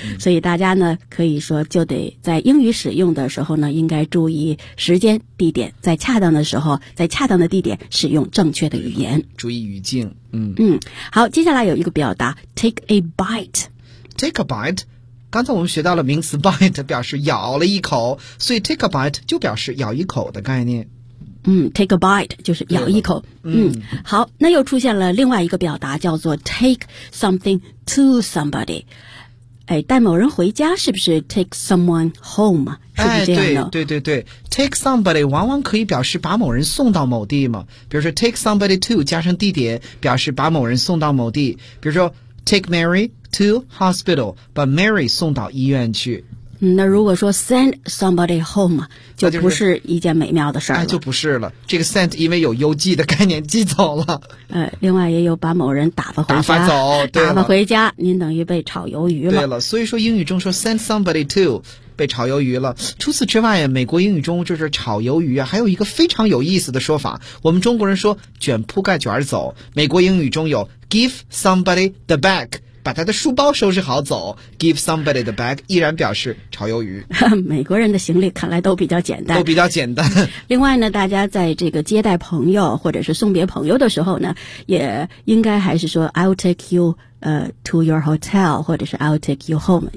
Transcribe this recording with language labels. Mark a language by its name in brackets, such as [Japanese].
[Chinese] 所以大家呢可以说就得在英语使用的时候呢应该注意时间地点，在恰当的时候在恰当的地点使用正确的语言，注意语境。好，接下来有一个表达 [English] take a bite。 take a bite， [Chinese] 刚才我们学到了名词 bite 表示咬了一口，所以 take a bite 就表示咬一口的概念。 [English] take a bite [Chinese] 就是咬一口。好，那又出现了另外一个表达叫做 [English] take something to somebody。 [Chinese] 哎，带某人回家是不是 [English] take someone home？ [Chinese] 是不是这样的？哎，对 [English] take somebody [Chinese] 往往可以表示把某人送到某地嘛，比如说 [English] take somebody to [Chinese] 加上地点表示把某人送到某地，比如说 [English] Take Mary to hospital， [Chinese] 把 Mary 送到医院去。那如果说 [English] send somebody home， [Chinese] 就不是一件美妙的事儿了。就不是了，这个 send 因为有邮寄的概念寄走了。另外也有把某人打发回家。打发走，对，打发回家，您等于被炒鱿鱼了。对了，所以说英语中说 [English] send somebody to [Chinese] 被炒鱿鱼了。除此之外，美国英语中就是炒鱿鱼啊，还有一个非常有意思的说法。我们中国人说卷铺盖卷走，美国英语中有 [English] Give somebody the bag， [Chinese] 把他的书包收拾好走。 [English] Give somebody the bag [Chinese] 依然表示炒鱿鱼。美国人的行李看来都比较简单，都比较简单。另外呢，大家在这个接待朋友或者是送别朋友的时候呢，也应该还是说 [English] I'll take you to your hotel， [Chinese] 或者是 [English] I'll take you home。